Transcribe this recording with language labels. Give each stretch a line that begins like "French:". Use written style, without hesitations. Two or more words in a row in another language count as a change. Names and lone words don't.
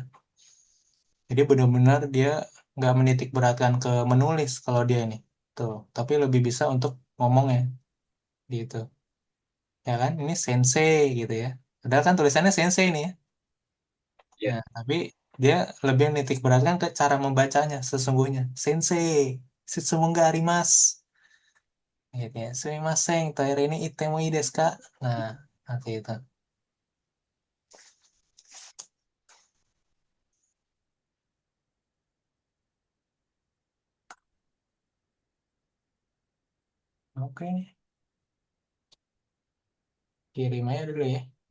Indonesian: Jadi benar-benar dia nggak menitik beratkan ke menulis kalau dia ini. Tuh, tapi lebih bisa untuk ngomongnya gitu. Ya kan, ini sensei gitu ya. Padahal kan tulisannya sensei nih ya. Iya. Nah, tapi dia lebih menitik beratkan ke cara membacanya sesungguhnya.
Japanese: 先生、質問があります.
Indonesian: Gitu ya.
Japanese: すみません、トイレに行ってもいいですか?
Indonesian: Nah, nanti itu. Oke, kirim aja dulu ya.